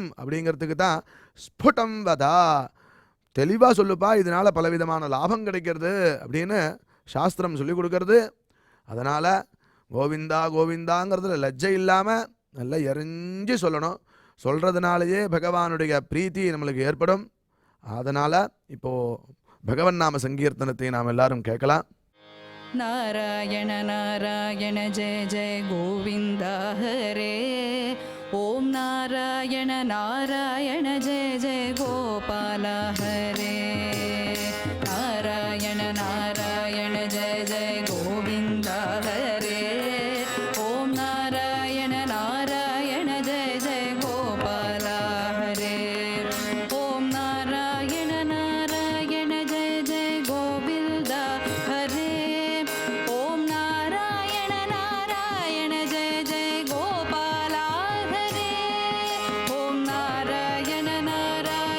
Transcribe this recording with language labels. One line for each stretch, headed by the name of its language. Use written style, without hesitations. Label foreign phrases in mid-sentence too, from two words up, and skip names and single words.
Tamil: அப்படிங்கிறதுக்கு தான் ஸ்புடம் வதா, தெளிவாக சொல்லுப்பா, இதனால பலவிதமான லாபம் கிடைக்கிறது அப்படின்னு சாஸ்திரம் சொல்லி கொடுக்கறது. அதனால் கோவிந்தா கோவிந்தாங்கிறதுல லஜ்ஜை இல்லாமல் நல்லா எரிஞ்சு சொல்லணும். சொல்கிறதுனாலேயே பகவானுடைய பிரீத்தி நம்மளுக்கு ஏற்படும். அதனால் இப்போது பகவன் நாம சங்கீர்த்தனத்தை நாம் எல்லாரும் கேட்கலாம்.
Sanskrit: नारायण नारायण जय जय गोविन्द हरे ॐ नारायण नारायण जय जय गोपाल हरे नारायण नारायण जय जय गोविन्द हरे ॐ नारायण नारायण जय जय गोपाल हरे ॐ नारायण नारायण जय जय गोविन्द हरे ॐ नारायण नारायण जय जय गोपाल हरे ॐ नारायण नारायण